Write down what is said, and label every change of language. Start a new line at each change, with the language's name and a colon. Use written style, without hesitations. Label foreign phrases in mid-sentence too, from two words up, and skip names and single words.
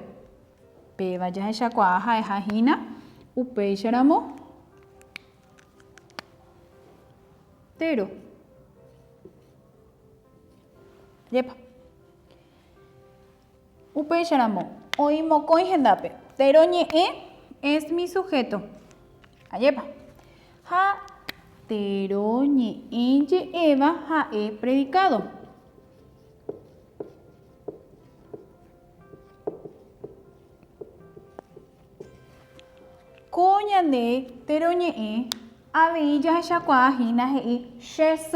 Guarani: Péva jahechakuaa ha'ehahína upéicharamo tero. Yepa. Upéicharamo oimokõi hendápe.
Spanish: Teroñe'ẽ es mi sujeto.
Guarani: Ayepa. Ha teroñe'ẽ je'éva ha'e predicado. Ko ñande teroñe'ẽ avei jahechakuaahína he'i chesy.